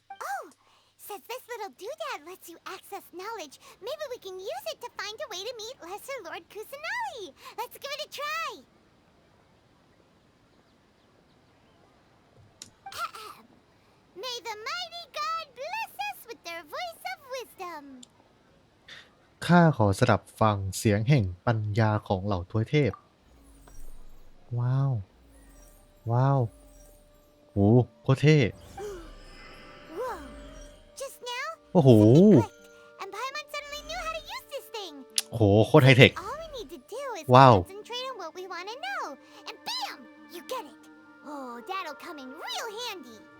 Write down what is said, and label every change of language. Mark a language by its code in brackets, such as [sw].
[en] Oh, since this little doodad lets you access knowledge, maybe we can use it to find a way to meet Lesser Lord Kusanagi. Let's give it a try. May the mighty God bless us with their voice of wisdom. [th] ข้าขอสดับฟังเสียงแห่งปัญญาของเหล่าทวยเทพว้าวโหโคตรเท่ [en] Whoa! Just now, [th] โอ้โห [en] something clicked, and Paimon suddenly knew how to use this thing. [th] โหโคตรไฮเทค [en] All we need to do is Wow. concentrate on what we want to know, and bam! You get it. Oh, that'll come in real handy.